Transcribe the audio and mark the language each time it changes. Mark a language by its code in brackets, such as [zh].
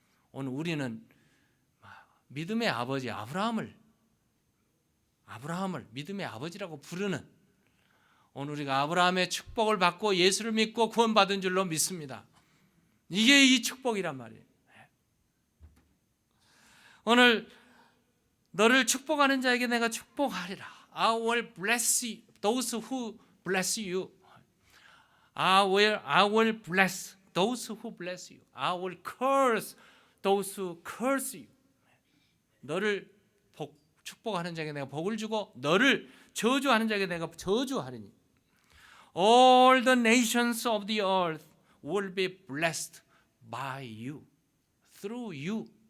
[ko] 오늘 우리는 믿음의 아버지 아브라함을 믿음의 아버지라고 부르는, 오늘 우리가 아브라함의 축복을 받고 예수를 믿고 구원받은 줄로 믿습니다. 이게 이 축복이란 말이에요. 오늘 너를 축복하는 자에게 내가 축복하리라. [en] I will bless you, those who bless you. I will bless those who bless you. I will curse those who curse you. [ko] 너를 축복하는 자에게 내가 복을 주고 너를 저주하는 자에게 내가 저주하리니. [en] All the nations of the earth will be blessed by you, through you.